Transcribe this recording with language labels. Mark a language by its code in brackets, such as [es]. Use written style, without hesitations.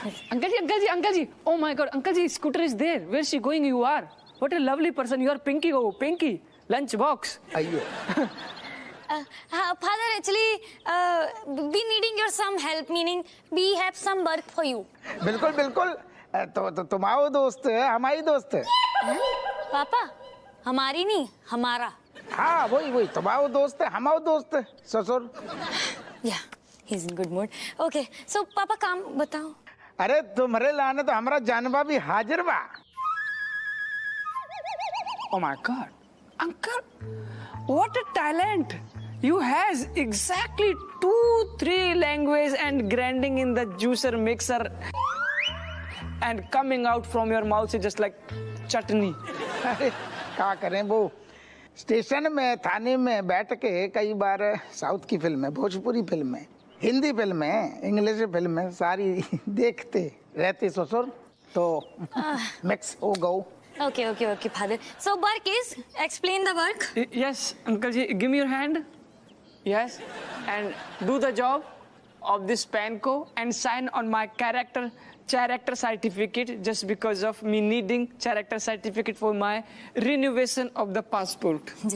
[en] Uncle ji, oh my god, Uncle ji, scooter is there. Where is she going? You are. What a lovely person. You are Pinky, Pinky. Lunch box. [hi] आइयो। [en] Father, actually, we needing your some help, meaning we have some work for you. [hi] बिल्कुल। तो तुम्हारा दोस्त है, हमारी दोस्त है। पापा, हमारी नहीं, हमारा। हाँ वही तुम्हारा दोस्त है, हमारा दोस्त है ससुर। [en] Yeah, he's in good mood. Okay, so [hi] पापा काम बताओ। अरे तुम्हारे लाने तो हमारा जानवा भी हाजिर बा। [en] Oh my god, uncle, what a talent! You has exactly 2-3 language and grinding in the juicer mixer, and coming out from your mouth is just like [hi] चटनी। अरे क्या करें, वो स्टेशन में थाने में बैठ के कई बार साउथ की फिल्में, भोजपुरी फिल्में, हिंदी फिल्में, इंग्लिश फिल्में सारी देखते रहते ससुर, तो मिक्स हो गओ। [en] Okay, father. So work is explain the work. Yes, uncle ji, give me your hand. Yes, and do the job of this PANCO and sign on my character certificate, just because of me needing character certificate for my renovation of the passport.